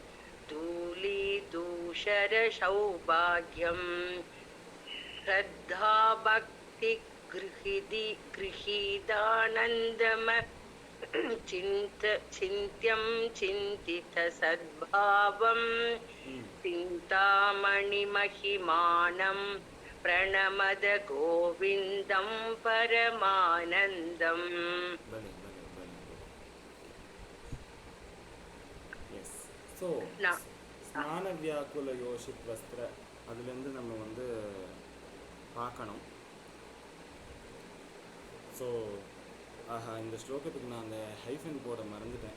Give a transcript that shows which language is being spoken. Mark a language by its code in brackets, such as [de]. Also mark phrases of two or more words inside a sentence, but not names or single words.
[sa] धूलीदूषर सौभाग्यं श्रद्धा भक्ति गृहीदानन्दम चिन्त्यं चिन्तित सद्भावं चिन्तामणिमहिमानं प्रणमद गोविन्दं परमानन्दम्. [ta] ஸோ [sa] स्नान व्याकुल योषित् वस्त्र [ta] அதுலேருந்து நம்ம வந்து பார்க்கணும். ஸோ இந்த ஸ்லோகத்துக்கு நான் அந்த ஹைஃபன் போட மறந்துட்டேன்.